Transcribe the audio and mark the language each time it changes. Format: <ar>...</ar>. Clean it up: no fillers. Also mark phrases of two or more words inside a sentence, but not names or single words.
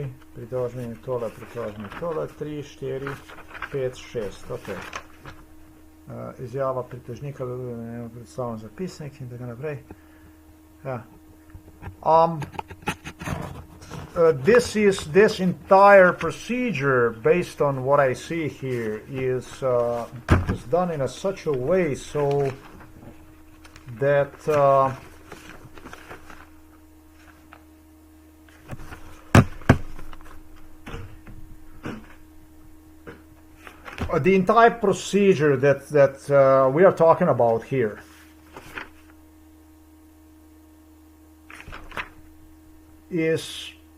<sl>pritožbe tole, 3, 4, 5, 6, ok. Izjava pritožnika, predstavljen zapisnik in tako naprej. Ja.</sl> <en>This entire procedure, based on what I see here, is done in such a way so that the entire procedure that we are talking about here is</en>